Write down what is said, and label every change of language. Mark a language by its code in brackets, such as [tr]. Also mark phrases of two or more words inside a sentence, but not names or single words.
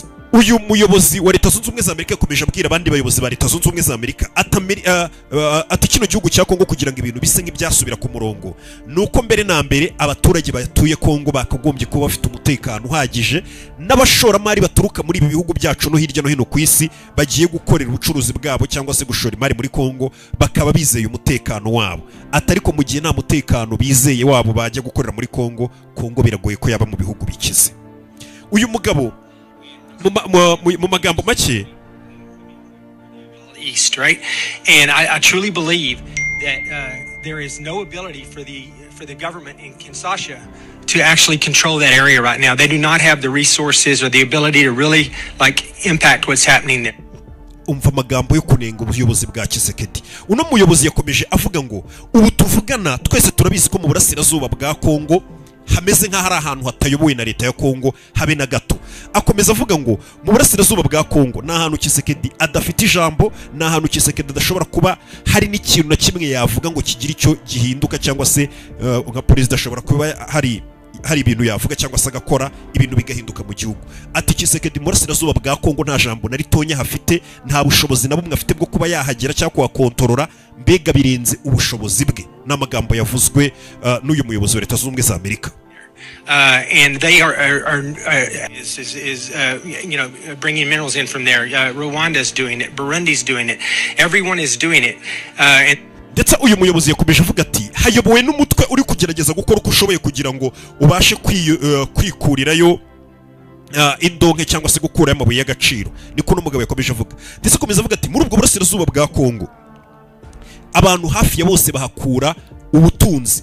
[rw] Uyu muyobozi wa Leta Zunze Ubumwe za Amerika yakomeje abwira abandi bayobozi ba Leta Zunze Ubumwe za Amerika ati kino gihugu cya Kongo kugira ngo ibintu bise nk'ibyasubira ku murongo, nuko mbere na mbere abaturage batuye Kongo bakagombye kuba bafite umutekano uhagije, n'abashoramari baturuka muri ibi bihugu byacu no hirya no hino ku isi bagiye gukorera ubucuruzi bwabo cyangwa se gushora imari muri Kongo bakaba bizeye umutekano wabo. Atariko mu gihe nta mutekano bizeye wabo bajya gukorera muri Kongo biragoye ko yaba mu bihugu bikize. Uyu mugabo mu magambo make [en] East, right? And I truly believe that there is no ability for the government in Kinshasa to actually control that area right now. They do not have the resources or the ability to really impact what's happening there. [rw] Umva amagambo yo kunenga ubuyobozi bwa Tshisekedi. Uno muyobozi yakomeje avuga ngo ubu tuvugana twese turabizi ko mu burasirazuba bwa Kongo hameze nk'ahari ahantu hatayobowe na leta ya Kongo habe na gato. Akomeza avuga ngo mu burasirazuba bwa Kongo ni ahantu Tshisekedi adafite ijambo, ni ahantu Tshisekedi adashobora kuba hari n'ikintu na kimwe yavuga ngo kigira icyo gihinduka, cyangwa se nka perezida ashobora kuba hari ibintu yavuga cyangwa se agakora ibintu bigahinduka mu gihugu. Ati Tshisekedi mu burasirazuba bwa Kongo nta jambo na ritonya hafite, nta bushobozi na bumwe afite bwo kuba yahagera cyangwa kuhakontorora, mbega birenze ubushobozi bwe. N'amagambo yavuzwe n'uyu muyobozi wa Leta Zunze Ubumwe za Amerika. [en] And they are bringing minerals in from there. Rwanda's doing it, Burundi's doing it, everyone is doing it. [rw] Ndetse uyu muyobozi yakomeje avuga ati hayobowe n'umutwe uri kugerageza gukora uko ushoboye kugira ngo ubashe kwikurirayo indonke cyangwa se gukurayo amabuye y'agaciro. Niko n'umugabo yakomeje avuga. Ndetse akomeza avuga ati muri ubwo burasirazuba bwa Kongo abantu hafi ya bose bahakura ubutunzi.